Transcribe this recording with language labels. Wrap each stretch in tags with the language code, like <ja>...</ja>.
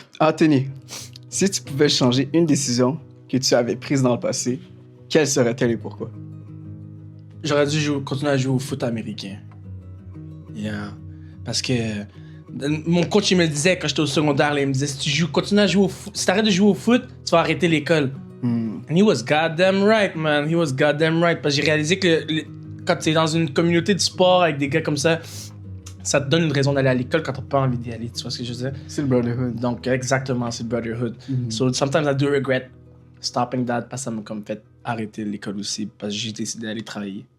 <fr>Anthony, si tu pouvais changer une décision que tu avais prise dans le passé, quelle serait-elle et pourquoi? J'aurais dû continuer à jouer au foot américain. Yeah. Parce que mon coach, il me disait, quand j'étais au secondaire, là, il me disait, si tu continues à jouer au foot, si t'arrêtes de jouer au foot, tu vas arrêter l'école.</fr> <en>And he was goddamn right, man. He was goddamn right.</en> <fr>Parce que j'ai réalisé que quand t'es dans une communauté de sport avec des gars comme ça te donne une raison d'aller à l'école quand t'as pas envie d'y aller. Tu vois ce que je veux dire? C'est le brotherhood. Donc, exactement, c'est le brotherhood.</fr> <en>So, sometimes I do regret stopping that</en> <fr>parce que ça m'a comme fait arrêter l'école aussi parce que j'ai décidé d'aller travailler.</fr>